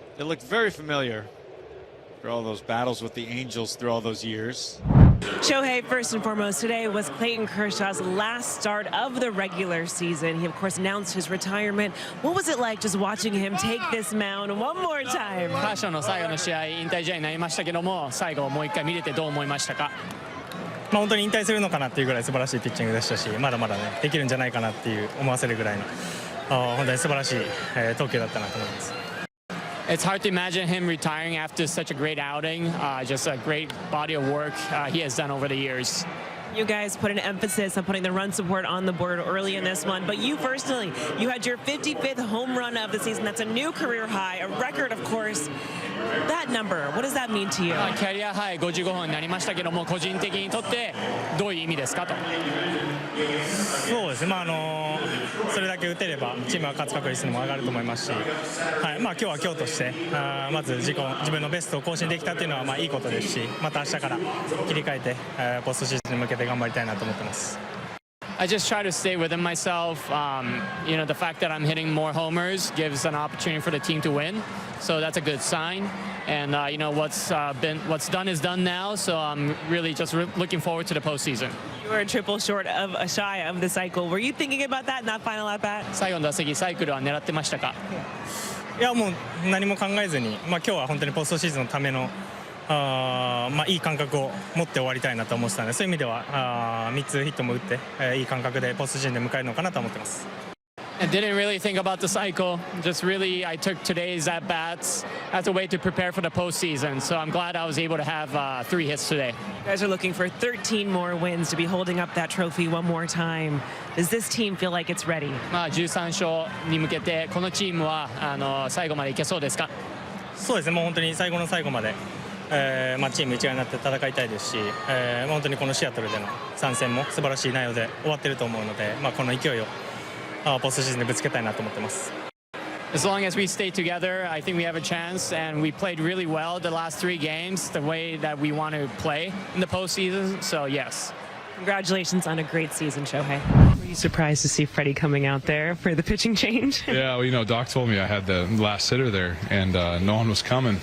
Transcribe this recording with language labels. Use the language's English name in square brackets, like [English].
[English] It looked very familiar for all those battles with the Angels through all those years. Shohei, first and foremost, today was Clayton Kershaw's last start of the regular season. He, of course, announced his retirement. What was it like just watching him take this mound one more time? [Japanese] カーショーの最後の試合、引退試合になりましたけども、最後もう一回見れてどう思いましたか？本当に引退するのかなっていうぐらい素晴らしいピッチングでしたし、まだまだねできるんじゃないかなっていう思わせるぐらいの本当に素晴らしい投球だったなと思います。 [English] It's hard to imagine him retiring after such a great outing, just a great body of work he has done over the years. You guys put an emphasis on putting the run support on the board early in this one, but you personally, you had your 55th home run of the season. That's a new career high, a record, of course. That number, what does that mean to you? [Japanese] キャリアハイ55本になりましたけども、個人的にとってどういう意味ですかと。そうですね、それだけ打てればチームは勝つ確率も上がると思いますし、はい、今日は今日としてまず自分のベストを更新できたっていうのはいいことですし、また明日から切り替えてポストシーズンに向けて頑張りたいなと思ってます。 [English] I just try to stay within myself. You know, the fact that I'm hitting more homers gives an opportunity for the team to win, so that's a good sign. And you know, what's done is done now. So I'm really just looking forward to the postseason. You were a triple shy of the cycle. Were you thinking about that in that final at bat? [Japanese] 最後の打席サイクルは狙ってましたか？いやもう何も考えずに、今日は本当にポストシーズンのためのいい感覚を持って終わりたいなと思ってたので、そういう意味では3つヒットも打っていい感覚でポストシーズンで迎えるのかなと思ってます。 [English] I didn't really think about the cycle. Just really, I took today's at bats as a way to prepare for the postseason. So I'm glad I was able to have 3 hits today. You guys are looking for 13 more wins to be holding up that trophy one more time. Does this team feel like it's ready? [Japanese] 13勝に向けてこのチームは最後までいけそうですか？そうですね、もう本当に最後の最後まで。チーム一丸になって戦いたいですし、本当にこのシアトルでの3戦も素晴らしい内容で終わっていると思うので、この勢いをポストシーズンでぶつけたいなと思ってます。 [English] As long as we stay together, I think we have a chance, and we played really well the last 3 games, the way that we want to play in the postseason. So yes. Congratulations on a great season, Shohei. Were you surprised to see Freddie coming out there for the pitching change? Yeah, well, you know, Doc told me I had the last hitter there, and no one was coming.